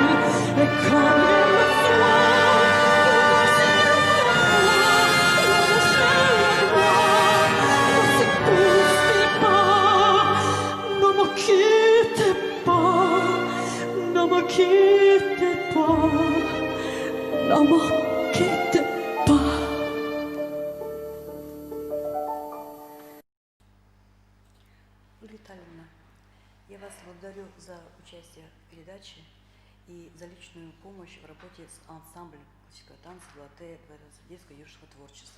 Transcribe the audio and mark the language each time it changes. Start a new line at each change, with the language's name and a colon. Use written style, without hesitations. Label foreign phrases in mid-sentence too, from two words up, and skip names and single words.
French: Et comme il le soit, ne me quitte pas, ne me quitte pas, ne me quitte pas.
Russian: Ольга Витальевна, я вас благодарю за участие в передаче и за личную помощь в работе с ансамблем классического танца «Галатея» детского и юношеского творчества.